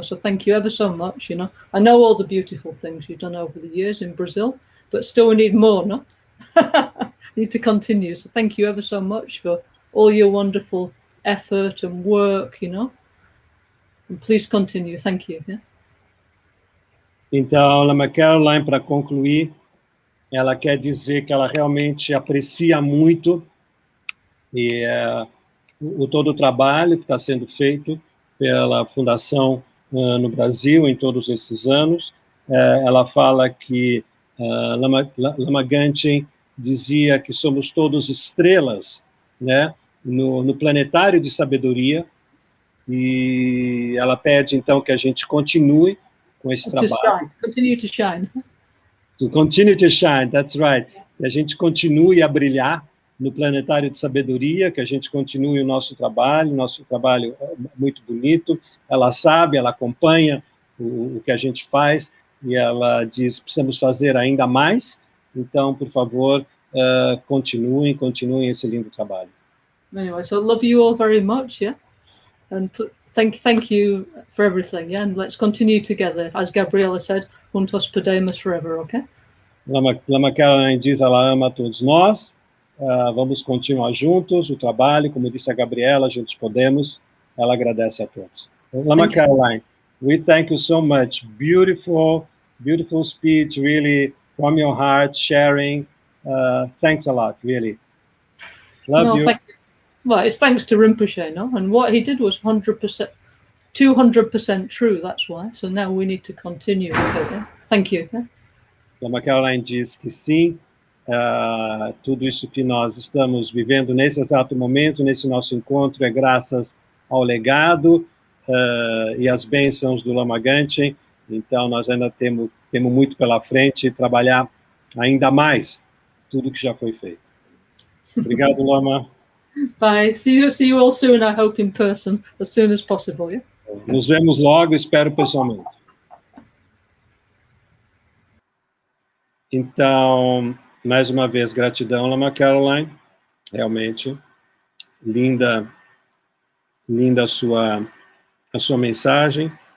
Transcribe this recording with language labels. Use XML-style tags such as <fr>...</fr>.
<en>So thank you ever so much, you know. I know all the beautiful things you've done over the years in Brazil, but still we need more, no? Need to continue. So thank you ever so much for all your wonderful effort and work, you know. And please continue. Thank you. Yeah?</en> <pt>Então, Lama Caroline, para concluir, ela quer dizer que ela realmente aprecia muito todo o trabalho que está sendo feito pela Fundação no Brasil em todos esses anos. Ela fala que Lama Gantchen dizia que somos todos estrelas, né, no planetário de sabedoria, e ela pede, então, que a gente continue com esse trabalho.</pt> <en>Continue to shine. To continue to shine, that's right.</en> <pt>Que a gente continue a brilhar no planetário de sabedoria, que a gente continue o nosso trabalho é muito bonito. Ela sabe, ela acompanha o que a gente faz, e ela diz, precisamos fazer ainda mais, então, por favor, continuem esse lindo trabalho.</pt> <en>Anyway, so love you all very much, yeah? And thank you for everything, yeah? And let's continue together, as Gabriela said,</en> <pt>juntos podemos</pt> <en>forever, okay?</en> <pt>Lama Caroline diz, ela ama todos nós, vamos continuar juntos, o trabalho, como disse a Gabriela, juntos podemos, ela agradece a todos.</pt> <en>Lama Caroline, we thank you so much, beautiful speech, really, from your heart, sharing, thanks a lot, really. Love you. Thank you. Well, it's thanks to Rinpoche, no? And what he did was 100%, 200% true, that's why. So now we need to continue with it, yeah? Thank you. Yeah?</en> <pt>Lama Caroline diz que sim, tudo isso que nós estamos vivendo nesse exato momento, nesse nosso encontro, é graças ao legado e às bênçãos do Lama Gantchen. Então, nós ainda temos muito pela frente e trabalhar ainda mais tudo que já foi feito. Obrigado, Lama.</pt> <en>Bye. See you all soon, I hope, in person, as soon as possible, yeah?</en> <pt>Nos vemos logo, espero pessoalmente. Então, mais uma vez, gratidão, Lama Caroline. Realmente, linda a sua mensagem.</pt>